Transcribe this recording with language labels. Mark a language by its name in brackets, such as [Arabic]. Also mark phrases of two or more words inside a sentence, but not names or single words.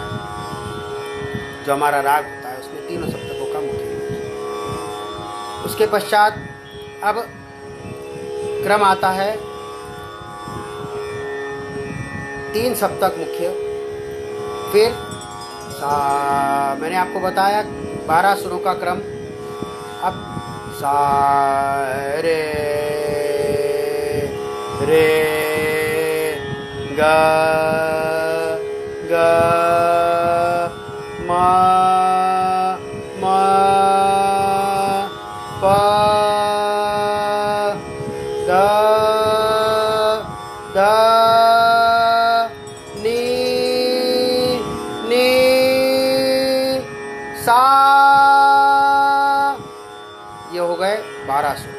[Hindi] जो हमारा राग होता है उसमें तीनों सप्तकों का मुख्य है। उसके पश्चात अब क्रम आता है 3 सप्तक मुख्य, फिर सा, मैंने आपको बताया 12 सुरों का क्रम। अब सा रे रे ग ग म म प द द नी नी सा, ये हो गए 12 सुर।